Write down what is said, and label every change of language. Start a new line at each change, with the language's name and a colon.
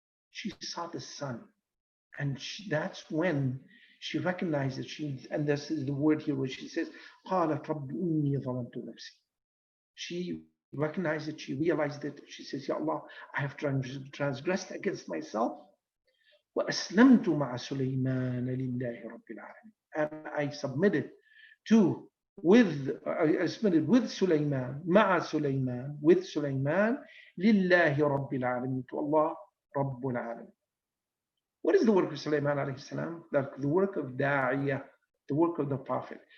English: She saw the sun. And that's when she recognized that and this is the word here where she says,
Arabic: قالت رب إني ظلمت نفسي.
English: She recognized it, she realized it. She says, Ya Allah, I have transgressed against myself.
Arabic: وأسلمت مع سليمان لله رب العالمين.
English: And I submitted I submitted with Sulaiman,
Arabic: مع سليمان,
English: with Sulaiman,
Arabic: لله رب العالمين,
English: to Allah
Arabic: رب العالمين.
English: What is the work of Sulaiman alayhi salam? The work of Da'iyah, the work of the Prophet.